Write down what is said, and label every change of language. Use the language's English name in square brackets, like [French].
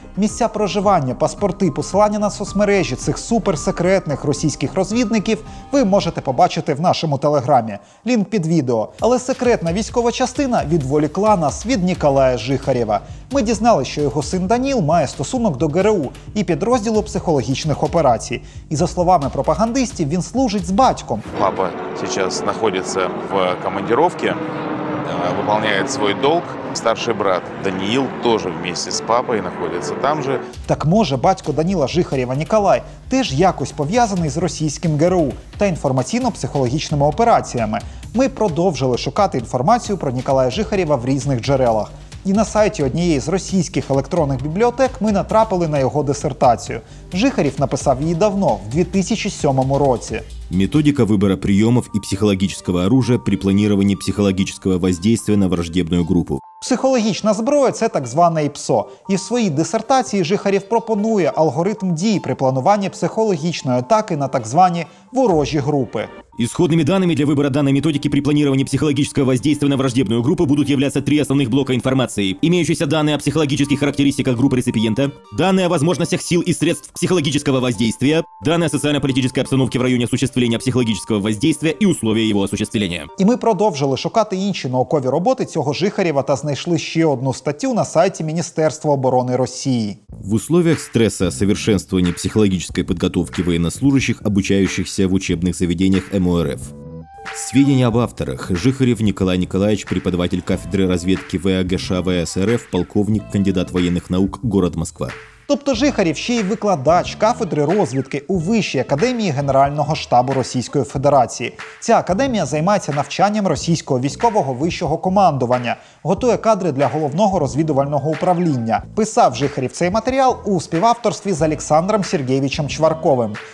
[Ukrainian] Місця проживання, паспорти, посилання на соцмережі цих суперсекретних російських розвідників ви можете побачити в нашому телеграмі. Лінк під відео. Але секретна військова частина відволікла нас від Ніколая Жихарєва. Ми дізналися, що його син Даніл має стосунок до ГРУ і підрозділу психологічних операцій. І за словами пропагандистів, він служить з батьком. [Russian] Папа сейчас знаходится в командировке, выполняет свой долг. Старший брат Даниил тоже вместе с папой находится там же. [Ukrainian] Так може батько Даніла Жихарєва Ніколай теж якось пов'язаний з російським ГРУ та інформаційно-психологічними операціями? Ми продовжили шукати інформацію про Ніколая Жихарєва в різних джерелах. І на сайті однієї з російських електронних бібліотек ми натрапили на його дисертацію. Жихарєв написав її давно, в 2007 році. [Russian] Методика выбора приемов и психологического оружия при планировании психологического воздействия на враждебную группу. [Ukrainian] Психологічна зброя – це так зване ІПСО. І в своїй дисертації Жихарєв пропонує алгоритм дій при плануванні психологічної атаки на так звані ворожі групи. [Russian] Исходными данными для выбора данной методики при планировании психологического воздействия на враждебную группу будут являться 3 основных блока информации. Имеющиеся данные о психологических характеристиках группы реципиента, данные о возможностях сил и средств психологического воздействия, данные о социально-политической обстановке в районе осуществления психологического воздействия и условия его осуществления. [Ukrainian] І ми продовжили шукати інші наукові роботи цього Жихарєва та знайшли ще одну статтю на сайті Міністерства оборони Росії. [Russian] В условиях стресса совершенствование психологической подготовки военнослужащих, обучающихся в учебных заведениях МОРФ. Сведения об авторах. Жихарев Николай Николаевич, преподаватель кафедры разведки ВАГШ ВСРФ, полковник, кандидат военных наук, город Москва. [Ukrainian] Тобто Жихарєв ще й викладач кафедри розвідки у Вищій академії Генерального штабу Російської Федерації. Ця академія займається навчанням російського військового вищого командування, готує кадри для головного розвідувального управління. Писав Жихарєв цей матеріал у співавторстві з Олександром Сергійовичем Чварковим.